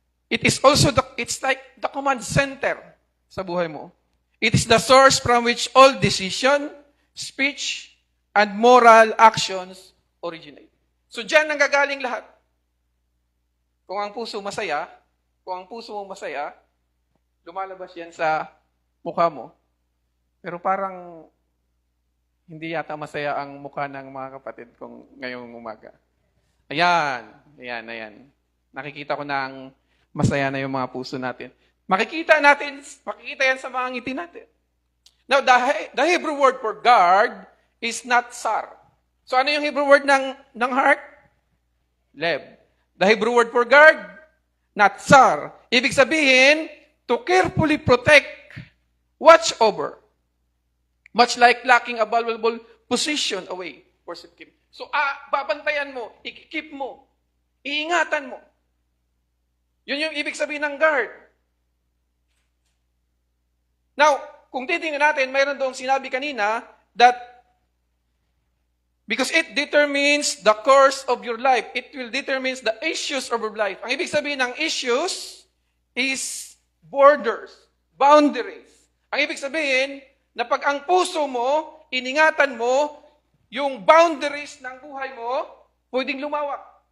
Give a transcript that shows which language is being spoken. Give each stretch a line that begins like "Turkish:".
English: It's like the command center
Filipino: sa buhay mo.
English: It is the source from which all decision, speech, and moral actions originate.
Filipino: So dyan nanggagaling lahat. Kung ang puso mo masaya, lumalabas yan sa mukha mo. Pero parang hindi yata masaya ang mukha ng mga kapatid kong ngayong umaga. Ayan. Nakikita ko na ang masaya na yung mga puso natin. Makikita yan sa mga ngiti natin.
English: Now, the Hebrew word for guard is not sar.
Filipino: So, ano yung Hebrew word ng heart? Leb.
English: The Hebrew word for guard, not sar.
Filipino: Ibig sabihin,
English: to carefully protect, watch over. Much like locking a valuable position away for safekeeping.
Filipino: So, babantayan mo, ikikip mo, iingatan mo. Yun yung ibig sabihin ng guard.
English: Now,
Filipino: kung titingnan natin, mayroon doong sinabi kanina
English: that because it determines the course of your life, it will determines the issues of your life.
Filipino: Ang ibig sabihin ng issues is borders, boundaries. Ang ibig sabihin na pag ang puso mo, iningatan mo, yung boundaries ng buhay mo, pwedeng lumawak.